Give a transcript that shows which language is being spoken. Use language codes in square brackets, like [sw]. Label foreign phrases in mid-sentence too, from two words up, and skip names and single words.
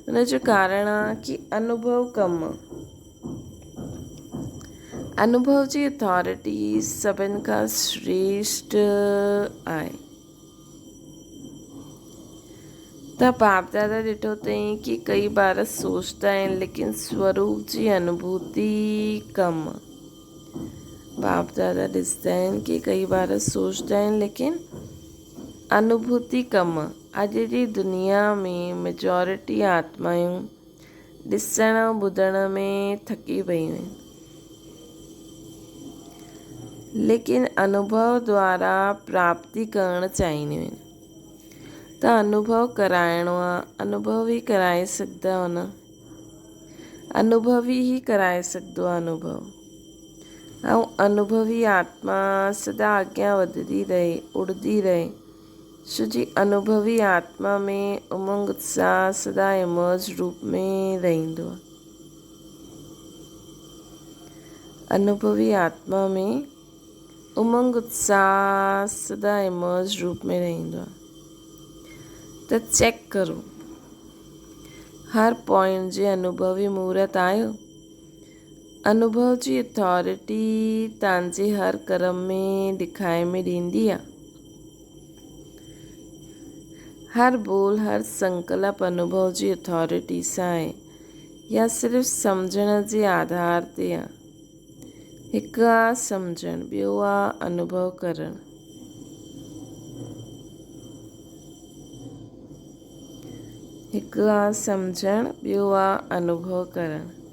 [sd] हुन जो कारण आहे कि अनुभव कमु, अनुभव जी अथॉरिटी सभिनि खां श्रेष्ठ आहे। त बाप दादा ॾिठो अथई कि कई बार सोचता आहिनि लेकिन स्वरूप जी अनुभूति कमु। बाप दादा ॾिसंदा आहिनि कि कई बार सोचता आहिनि लेकिन अनुभूति कमु। अॼु जी दुनिया में मेजॉरिटी आत्मायूं ॾिसण ऐं ॿुधण में थकी पयूं आहिनि, लेकिन अनुभव द्वारा प्राप्ति करणु चाहींदियूं आहिनि। त अनुभव कराइणो आहे, अनुभव ई कराए सघंदा हो न, अनुभवी ई कराए सघंदो आहे अनुभव। ऐं अनुभवी आत्मा सदा अॻियां वधंदी रहे, उड़ंदी रहे, छो जी अनुभवी आत्मा में उमंग उत्साह सदा इमर्ज रूप में रहंदो आहे। अनुभवी आत्मा में उमंग उत्साह सदा इमर्ज रूप में रहंदो आहे। त चेक करो, हर पॉइंट जे अनुभवी मूर्त आहियो। अनुभव जी अथॉरिटी तव्हांजे हर कर्म में ॾेखारे में ॾींदी आहे। हर बोल, हर संकल्प अनुभव जी अथॉरिटी सां आहे या सिर्फ़ु सम्झण जे आधार ते आहे। हिकु आहे सम्झणु, ॿियो आहे अनुभव करणु। हिकु आहे सम्झणु, ॿियो आहे अनुभव करणु।